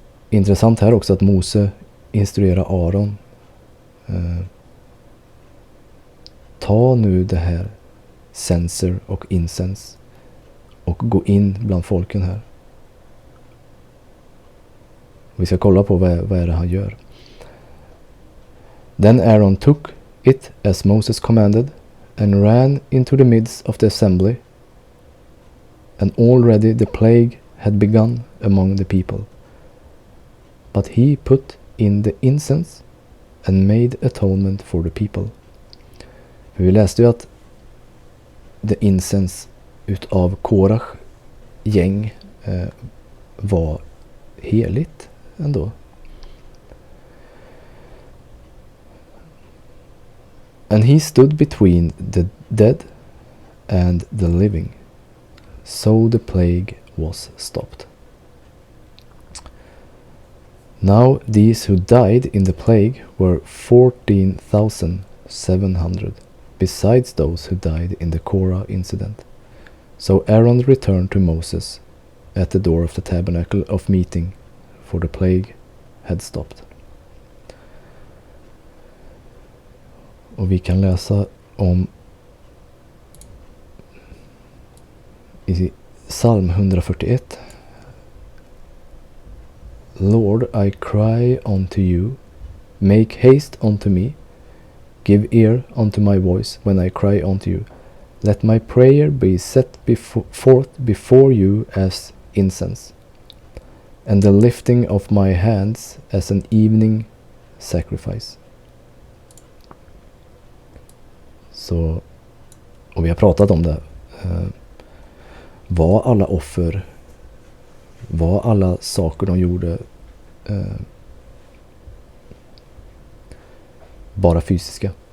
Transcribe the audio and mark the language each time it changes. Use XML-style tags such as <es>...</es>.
<sv>Intressant här också att Mose instruerar Aron. Ta nu det här censer och incens och gå in bland folken här. Vi ska kolla på vad är det han gör.</sv> <en>Then Aaron took it as Moses commanded and ran into the midst of the assembly, and already the plague had begun among the people. But he put in the incense and made atonement for the people.</en> <sv>För vi läste ju att the incense utav Korach gäng var heligt ändå.</sv> <en>And he stood between the dead and the living. So the plague was stopped. Now these who died in the plague were 14,700, besides those who died in the Korah incident. So Aaron returned to Moses at the door of the tabernacle of meeting, for the plague had stopped.</en> <sv>Och vi kan läsa om i psalm 141.</sv> <en>Lord, I cry unto you, make haste unto me, give ear unto my voice when I cry unto you. Let my prayer be set forth before you as incense, and the lifting of my hands as an evening sacrifice.</en> <sv>Så, och vi har pratat om det. Var alla offer, var alla saker de gjorde bara fysiska?</sv>